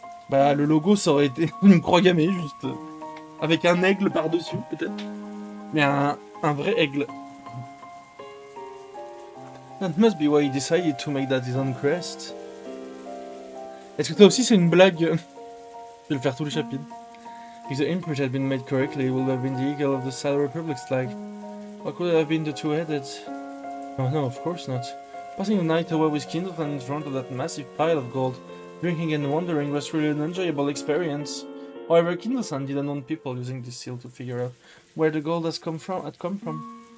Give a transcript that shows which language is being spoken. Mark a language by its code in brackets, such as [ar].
[fr] Bah, le logo, ça aurait été une croix gammée, juste. Avec un aigle par-dessus, peut-être. Mais un vrai aigle. [en] That must be why he decided to make that his own crest. [fr] Est-ce que toi aussi c'est une blague? Je vais le faire tout le chapitre. [en] If the imprint had been made correctly, it would have been the eagle of the Saddle Republic's flag. Or could it have been the two-headed? Oh no, of course not. Passing the night away with Kindleton in front of that massive pile of gold, drinking and wandering was really an enjoyable experience. However, Kindleton didn't want people using this seal to figure out where the gold had come from.